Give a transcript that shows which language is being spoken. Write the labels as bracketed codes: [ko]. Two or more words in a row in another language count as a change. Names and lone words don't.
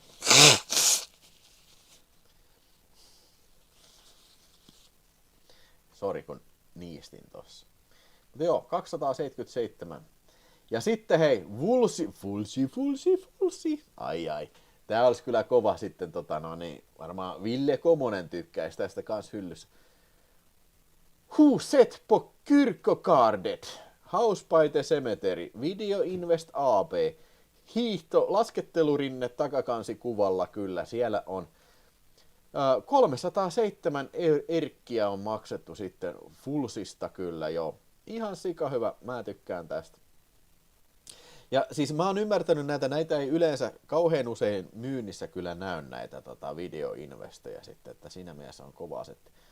[fi] Sori kun niistin tossa. Mutta joo, 277. Ja sitten hei, Fulsi. Ai. Tää olisi kyllä kova sitten, varmaan Ville Komonen tykkäisi tästä kans hyllyssä. Huset på kyrkokardet. House by the Cemetery. Video Invest AB. Hiihto, laskettelurinne takakansi kuvalla kyllä. Siellä on 307 erkkiä on maksettu sitten Fulsista kyllä joo. Ihan sika hyvä, mä tykkään tästä. Ja siis mä oon ymmärtänyt näitä ei yleensä kauhean usein myynnissä kyllä näy näitä videoinvestejä sitten, että siinä mielessä on kova setti.